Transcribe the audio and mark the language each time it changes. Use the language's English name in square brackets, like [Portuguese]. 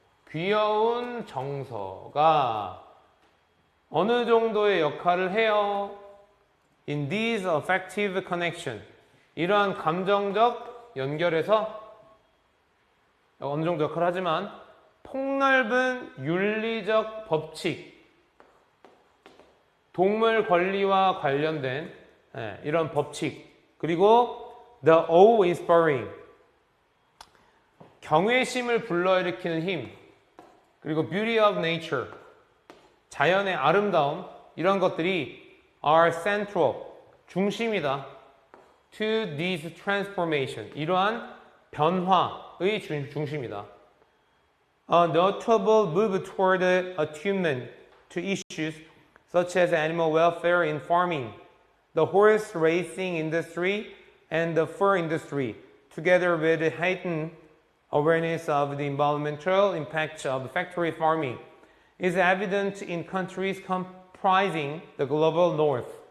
[Korean] 귀여운 정서가 어느 정도의 역할을 해요? [English] In these affective connection. [Korean] 이러한 감정적 연결에서 어느 정도 역할을 하지만 폭넓은 윤리적 법칙, 동물 권리와 관련된 이런 법칙, 그리고 [English] the awe-inspiring, [Korean] 경외심을 불러일으키는 힘, 그리고 [English] beauty of nature, [Korean] 자연의 아름다움, 이런 것들이 [English] are central, [Korean] 중심이다. [English] to this transformation, [Korean] 이러한 변화의 중심이다. [English] A notable move toward attunement to issues such as animal welfare in farming, the horse racing industry, and the fur industry, together with heightened awareness of the environmental impacts of factory farming, is evident in countries comprising the global north.